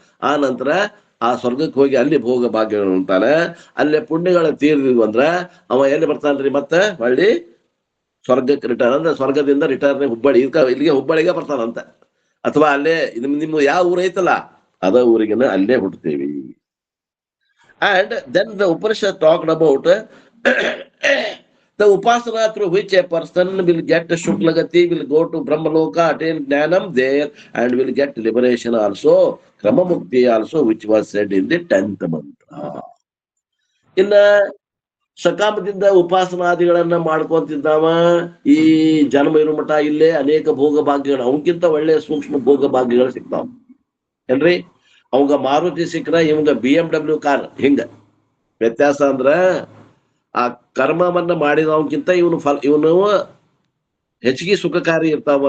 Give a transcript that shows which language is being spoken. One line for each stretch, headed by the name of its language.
Kannada: ಆ ನಂತರ ಆ ಸ್ವರ್ಗಕ್ಕೆ ಹೋಗಿ ಅಲ್ಲಿ ಭೋಗ ಭಾಗ್ಯಗಳು ಉಂಟಾನೆ. ಅಲ್ಲೇ ಪುಣ್ಯಗಳ ತೀರ್ದಿದ್ವು ಅಂದ್ರ ಅವ ಎಲ್ಲಿ ಬರ್ತಾನ್ರಿ ಮತ್ತೆ ಹೊಳ್ಳಿ ಸ್ವರ್ಗಕ್ಕೆ ರಿಟರ್ನ್. ಅಂದ್ರೆ ಸ್ವರ್ಗದಿಂದ ರಿಟರ್ನ್ ಹುಬ್ಬಳ್ಳಿ, ಇಲ್ಲಿಗೆ ಹುಬ್ಬಳ್ಳಿಗೆ ಬರ್ತಾನಂತ. ಅಥವಾ ಅಲ್ಲೇ ನಿಮ್ಮ ಯಾವ ಊರ್ ಐತಲ್ಲ ಅದ ಊರಿಗೆನ ಅಲ್ಲೇ ಹುಟ್ಟುತ್ತೀವಿ.
English: And then the Upanishad talked about the upasana through which a person will get Shuklagati, will go to Brahmaloka, attain Jnanam there, and will get liberation also, Kramamukti also, which was said in the 10th mantra.
Kannada: ಇನ್ನ ಸಕಾಮದಿಂದ ಉಪಾಸನಾದಿಗಳನ್ನ ಮಾಡ್ಕೊಂತಿದ್ದಾವ, ಈ ಜನ್ಮ ಇರೋ ಮಠ ಇಲ್ಲೇ ಅನೇಕ ಭೋಗ ಭಾಗ್ಯಗಳು, ಅವಕ್ಕಿಂತ ಒಳ್ಳೆ ಸೂಕ್ಷ್ಮ ಭೋಗ ಭಾಗ್ಯಗಳು ಸಿಗ್ತಾವ ಏನ್ರಿ. ಅವಂಗ ಮಾರುತಿ ಸಿಕ್ಕ್ರ ಇವಂಗ BMW ಕಾರ್. ಹಿಂಗ ವ್ಯತ್ಯಾಸ ಅಂದ್ರ ಆ ಕರ್ಮವನ್ನ ಮಾಡಿದವನ್ಕಿಂತ ಇವನು ಹೆಚ್ಚಿಗೆ ಸುಖಕಾರಿ ಇರ್ತಾವ.